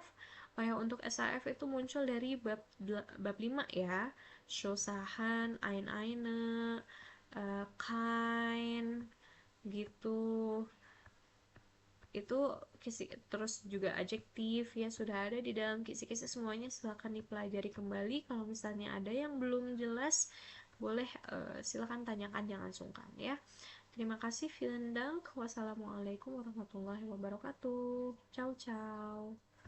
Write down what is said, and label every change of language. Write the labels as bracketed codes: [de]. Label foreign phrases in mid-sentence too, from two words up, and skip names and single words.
[id] Oh ya, untuk SAF itu muncul dari bab 5 ya, [de] Shosahan, Eine, Kein, [id] gitu. Itu kisi, terus juga adjektif ya sudah ada di dalam kisi-kisi semuanya, silahkan dipelajari kembali. Kalau misalnya ada yang belum jelas, boleh silahkan tanyakan, jangan sungkan ya. Terima kasih, [de] vielen dank, [ar] والسلام عليكم ورحمة الله وبركاته, [it] ciao ciao.